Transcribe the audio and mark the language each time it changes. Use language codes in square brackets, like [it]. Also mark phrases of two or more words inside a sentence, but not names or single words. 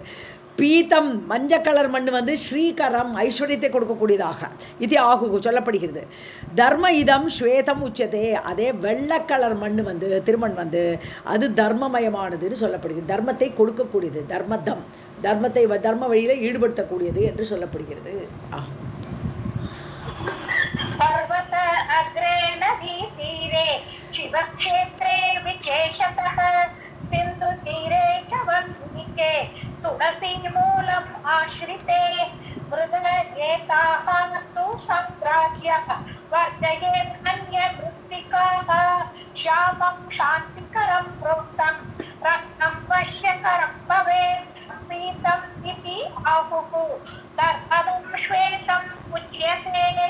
[ta] பீத்தம் மஞ்சள் கலர் மண் வந்து ஸ்ரீகரம் ஐஸ்வர்யத்தை கொடுக்கக்கூடியதாக இது ஆகு சொல்லப்படுகிறது. [sa] धर्म इदम् श्वेतम् उच्यते. [ta] அதே வெள்ளை கலர் மண் வந்து திருமண் வந்து அது தர்மமயமானதுன்னு சொல்லப்படுகிறது. தர்மத்தை கொடுக்கக்கூடியது. தர்மத்தை தர்ம வழியில் ஈடுபடுத்தக்கூடியது என்று சொல்லப்படுகிறது. [sa] पर्वत अग्रे नदी तीरे शिवक्षेत्रे विशेषतः सिंधु तीरे च वल्मीके तुलसी मूलम् आश्रिते मृद एताः तु संग्राह्य वर्जयेत् अन्यमृत्तिकाः श्यामं शान्तिकरं प्रोक्तं रत्नं वश्यकरं भवेत् पीतम् इति आहुः धर्मदं श्वेतम् उच्यते.